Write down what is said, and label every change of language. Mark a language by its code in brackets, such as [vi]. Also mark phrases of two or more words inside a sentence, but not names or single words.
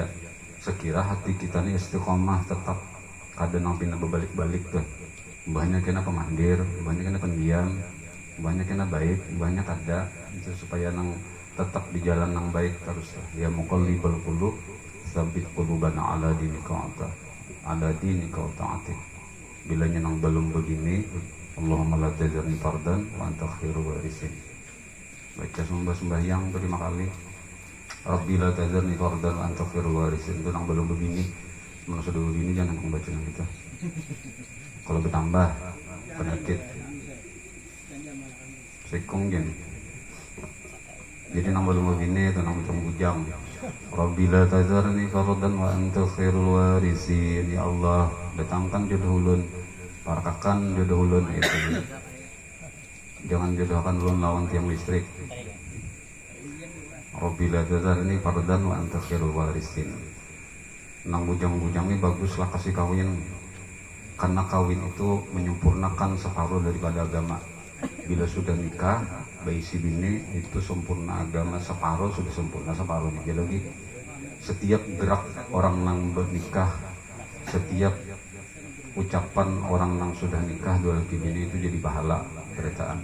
[bjn] Sekira hati kita ini istiqomah tetap kadang nang pindah berbalik-balik tuh, banyak kena pemandir, banyak kena pendiam, banyak kena baik, banyak ada itu supaya nang tetap di jalan yang baik terus [ar] يا مقلب القلوب ثبت قلوبنا على دينك وطاعتك. [bjn] Bilanya nang belum begini, [ar] اللهم لا تذرني فردا وأنت خير الوارثين. [bjn] Baca sembahyang 5 kali. [ar] رب لا تذرني فردا وأنت خير الوارثين. [bjn] Itu nang belum begini. Mana sudah begini jangan membaca yang kita. Kalau bertambah penyakit sekong jen. Jadi nang belum begini itu nang bujang. [ar] رب لا تذرني فردا وأنت خير الوارثين. [bjn] Ya Allah, datangkan jodoh ulun, parakakan jodoh ulun itu. Jangan jodohkan ulun lawan tiang listrik. [ar] رب لا تذرني فردا وأنت خير الوارثين. [bjn] Nang bujang-bujang ini baguslah kasih kawin, karena kawin itu menyempurnakan separuh daripada agama. Bila sudah nikah, bayi si bini itu sempurna agama, separuh sudah sempurna separuhnya. Jadi lagi setiap gerak orang nang bernikah, setiap ucapan orang nang sudah nikah dua laki bini itu jadi pahala beritaan.